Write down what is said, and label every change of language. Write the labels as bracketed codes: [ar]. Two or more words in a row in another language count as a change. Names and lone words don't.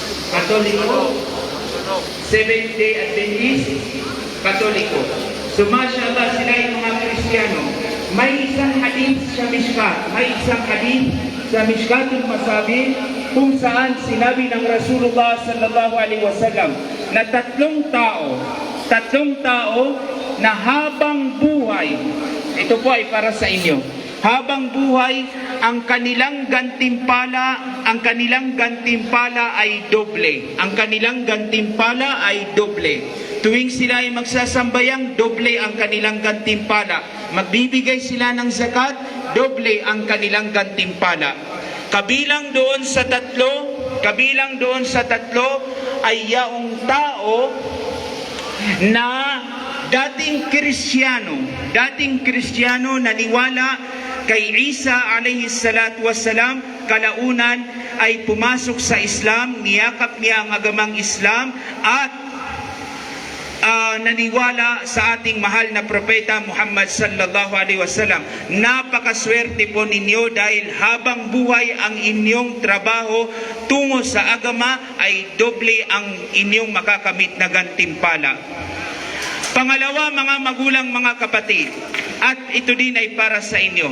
[tl] Katoliko, Seventh-day Adventist, Katoliko. So mashallah, sila yung mga Kristiyano. May isang hadith sa Mishkat, sa Mishkatul Masabih, kung saan sinabi ng Rasulullah [ar] صلى الله عليه وسلم [tl] na tatlong tao na habang buhay, ito po ay para sa inyo, habang buhay, ang kanilang gantimpala ay doble. Ang kanilang gantimpala ay doble. Tuwing sila ay magsasambayang, doble ang kanilang gantimpala. Magbibigay sila ng zakat, doble ang kanilang gantimpala. Kabilang doon sa tatlo ay yaong tao na dating Kristiyano naniwala kay Isa [ar] عليه الصلاة والسلام, [tl] kalaunan ay pumasok sa Islam, niyakap niya ang agamang Islam at naniwala sa ating mahal na propeta Muhammad [ar] صلى الله عليه وسلم. [tl] Napakaswerte po ninyo dahil habang buhay ang inyong trabaho tungo sa agama ay doble ang inyong makakamit na gantimpala. Pangalawa, mga magulang, mga kapatid, at ito din ay para sa inyo.